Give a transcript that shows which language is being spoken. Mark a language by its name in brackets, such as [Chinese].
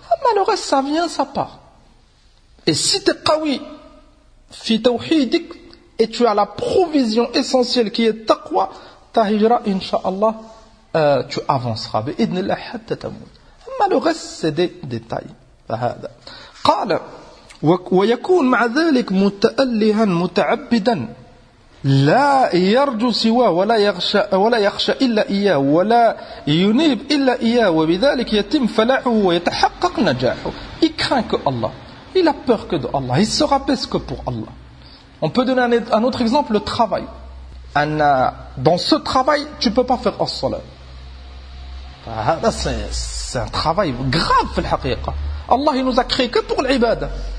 [French] Mais le reste, ça vient, ça part. Et si tu es [Arabic] qawi fi tawhidik [French] et tu as la provision essentielle qui est taqwa, ta hijra, incha'Allah, tu avanceras. [Arabic] Bi idnillah hatta tamut. Amma [French] Mais le reste, c'est des détails. [Arabic] قال ويكون مع ذلك متألها متعبدا لا يرجو سواه ولا يخشى إلا إياه ولا ينيب إلا إياه وبذلك يتم فلاحه ويتحقق نجاحه. [French] Il craint que Allah. Il a peur que de Allah. Il se rabaisse que pour Allah. On peut donner un autre exemple, le travail. Dans ce travail, tu ne peux pas faire as-salat. C'est un travail grave, en fait. Allah il nous a créé que pour l'ibada.